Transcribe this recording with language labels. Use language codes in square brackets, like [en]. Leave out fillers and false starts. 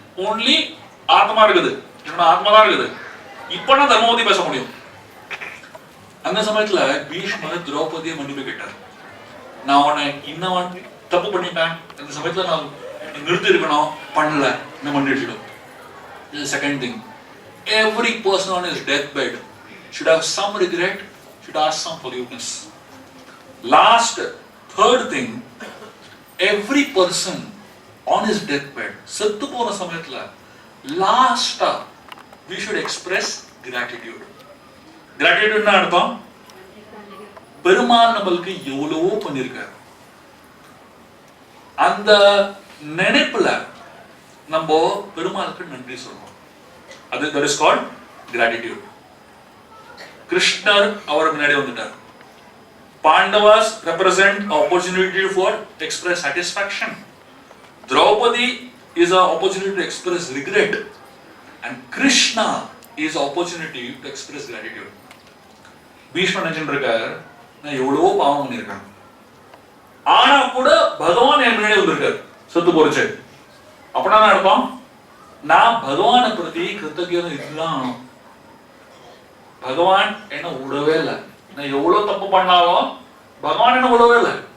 [ta] Only ஆத்மா இருக்குது, என்னோட ஆத்மா தான் இருக்குது. இப்ப நான் தர்மம் பத்தி பேச முடியும். அந்த சமயத்துல பீஷ்மர் திரௌபதியை மன்னிப்பு கேட்டார். நான் உன்னை இன்னும் தப்பு பண்ணிட்டேன், அந்த சமயத்துல நான் நிறுத்தி இருக்கணும், பண்ணல, என்ன மன்னிச்சிடும். [en] This is the second thing. Every person on his deathbed should have some regret, should ask some forgiveness. Last, third thing, every person on his deathbed, [ta] செத்து போன சமயத்துல [en] last we should express gratitude. [ta] Gratitude என்ன அர்த்தம்? பெருமாள் நம்மளுக்கு எவ்வளவோ பண்ணிருக்காரு, அந்த நினைப்புல நம்ம பெருமாளுக்கு நன்றி சொல்றோம். அது [en] that is called gratitude. [ta] கிருஷ்ணர் அவர் முன்னாடி வந்துட்டார். [en] Pandavas represent opportunity for express satisfaction. Draupadi is an opportunity to express regret, and Krishna is an opportunity to express gratitude. [ta] பீஷ்மர் நினைச்சிருக்கார், நான் எவ்வளவோ பாவம் பண்ணிருக்கேன், ஆனா கூட பகவான் என் முன்னாடி வந்திருக்காரு செத்து போறச்சு. அப்படின்னா அர்த்தம், நான் பகவானை பிரதி கிருத்தஜ்ஞன் இதுதான். பகவான் என்ன விடவே இல்லை. நான் எவ்வளவு தப்பு பண்ணாலும் பகவான் என்ன உதவவே இல்லை.